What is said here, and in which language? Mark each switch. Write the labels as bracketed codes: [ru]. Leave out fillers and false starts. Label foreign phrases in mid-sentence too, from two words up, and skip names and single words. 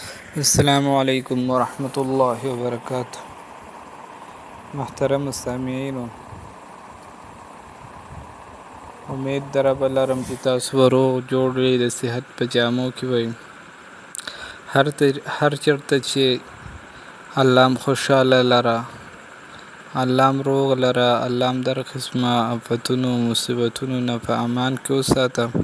[ar] السلام علیکم ورحمۃ اللہ وبرکاتہ. [ps] محترم سامعین، امید در رب لرم چې تاسو به روغ جوړ وئ، د صحت په جامو کې وئ. هر چېرته چې الله م خوشحاله لره، الله م روغ لره، الله م در قسمه آفتونو مصیبتونو نه په امان کې وساته.